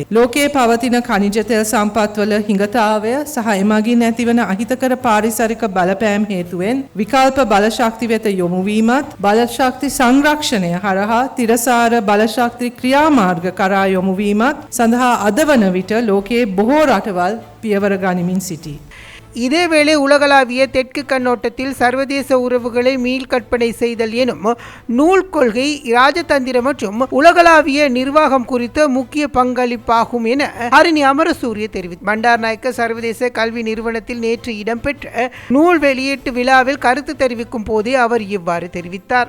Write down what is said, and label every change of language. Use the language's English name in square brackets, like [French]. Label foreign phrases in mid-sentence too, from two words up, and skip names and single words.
[Sinhala] ලෝකයේ පවතින ඛනිජ තෙල් සම්පත්වල හිඟතාවය සහ එමගින් ඇතිවන අහිතකර පාරිසරික බලපෑම් හේතුවෙන් විකල්ප බලශක්ති වෙත යොමු වීමත් බලශක්ති සංරක්ෂණය හරහා තිරසාර බලශක්ති ක්‍රියාමාර්ග කරා යොමු වීමත් සඳහා අද වන විට ලෝකයේ බොහෝ රටවල් පියවර ගනිමින් සිටී. [Tamil] இதேவேளை உலகளாவிய தெற்கு கண்ணோட்டத்தில் சர்வதேச உறவுகளை மீள்கற்பனை செய்தல் எனும் நூல் கொள்கை இராஜதந்திர மற்றும் உலகளாவிய நிர்வாகம் குறித்த முக்கிய பங்களிப்பாகும் என ஹரிணி அமரசூரிய தெரிவித்தார். பண்டாரநாயக்க சர்வதேச கல்வி நிறுவனத்தில் நேற்று இடம்பெற்ற நூல் வெளியீட்டு விழாவில் கருத்து தெரிவிக்கும் போதே அவர் இவ்வாறு தெரிவித்தார்.